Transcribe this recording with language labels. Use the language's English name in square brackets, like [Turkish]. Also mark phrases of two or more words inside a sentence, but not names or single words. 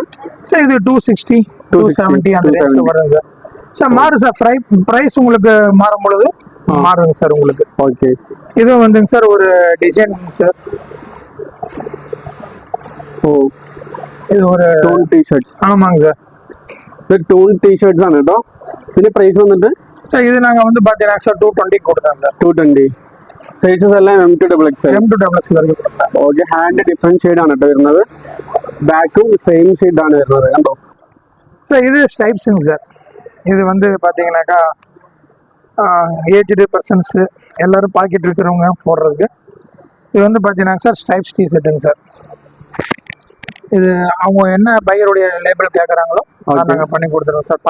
[Tamil] சார்? இது 260 270 அந்த ரேஞ்ச்ல வருங்க சார். சார் மாறும் சார், பிரைஸ் உங்களுக்கு மாறும் பொழுது மாறுங்க சார் உங்களுக்கு. ஓகே, இது வந்துங்க சார் ஒரு டிசைன் சார். ஓ இது ஒரு [English] tone T-shirts. [Tamil] ஆமாங்க சார், இது டோன் டிஷர்ட்ஸ் [Malayalam] ആണ് ട്ടോ. ഇതിന്റെ പ്രൈസ് വന്നിട്ട് [Tamil] சார் இது நாங்க வந்து பாத்தீங்கன்னா சார் 220 கொடுத்தோம் சார். 220. [Malayalam] സൈസസ് എല്ലാം M2XL. [Tamil] M2XL வரைக்கும் கொடுத்தோம். [Malayalam] ഓക്കെ, [English] hand different shade [Malayalam] ആണ് കേട്ടോ വരുന്നത്. ബാക്കും [English] same shade [Malayalam] ആണ് വരുന്നത് കണ്ടോ. [Tamil] சார் இது ஸ்டைப்ஸுங்க சார். இது வந்து பாத்தீங்கன்னாக்கா [English] aged persons [Tamil] எல்லாரும் பாக்கெட் இருக்கிறவங்க போடுறதுக்கு. இது வந்து பாத்தீங்கன்னா சார் ஸ்டைப்ஸ் டிஷர்ட்டுங்க சார். இது அவங்க என்ன பையருடைய லேபிள் கேட்குறாங்களோ நாங்கள் பண்ணி கொடுத்துருவோம் சார்.